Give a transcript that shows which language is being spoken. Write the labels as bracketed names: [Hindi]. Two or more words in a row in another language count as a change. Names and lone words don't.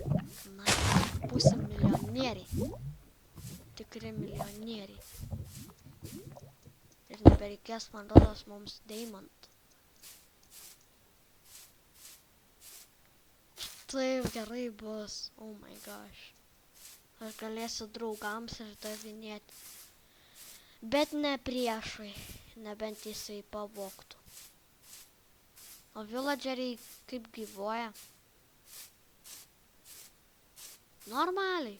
[Lithuanian] Na, pusė milijonieriai. Tikri milijonieriai. Ir nebereikės, man rodos, mums deimantų. Taip gerai bus. [English] Oh my gosh. [Lithuanian] Aš galėsiu draugams išdavinėti. Bet ne priešui. Nebent jisai pavogtų. O villageriai kaip gyvuoja? Normaliai.